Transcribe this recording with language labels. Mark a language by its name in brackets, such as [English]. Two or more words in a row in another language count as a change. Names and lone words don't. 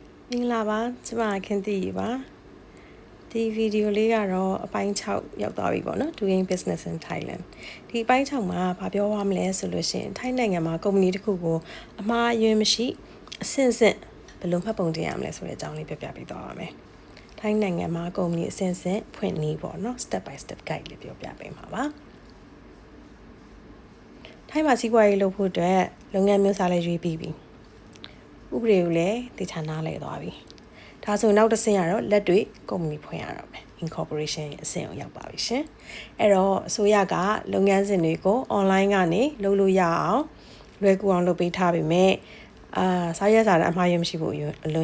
[Burmese] မင်္ဂလာပါကျမခင်တီပါဒီဗီဒီယိုလေးကတော့အပိုင်း6ရောက်သွားပြီပေါ့နော် Doing Business in Thailand ဒီအပိုင်း6မှာဘာပြောရမလဲဆိုလို့ရှိရင်ထိုင်းနိုင်ငံမှာကုမ္ပဏီတစ်ခုကိုအမှားအယွင်းမရှိအဆင့်ဆင့်ဘယ်လိုမှတ်ပုံတင်ရမလဲဆိုတဲ့အကြောင်းလေးပြပြပေးသွားပါမယ်ထိုင်းနိုင်ငံမှာကုမ္ပဏီအဆင့်ဆင့်ဖွင့်နည်းပေါ့နော် [English] step by step guide [Burmese] လေးပြောပြပေးမှာပါ ထိုင်းမှာစီးပွားရေးလုပ်ဖို့အတွက်လုပ်ငန်းမျိုးစားလေးရွေးပြီးပြီဥပဒေကိုလည်းသိချာနားလည်သွားပြီဒါဆိုနောက်တစ်ဆင့်ကတော့လက်တွေ့ကုမ္ပဏီဖွင့်ရတော့မယ် incorporation အဆင့်ကိုရောက်ပါပြီရှင် အဲ့တော့အစိုးရကလုပ်ငန်းစဉ်တွေကို online ကနေလုပ်လို့ရအောင်လွယ်ကူအောင်လုပ်ပေးထားပေမဲ့စာရွက်စာတမ်းအမှားရမရှိဖို့အလွန်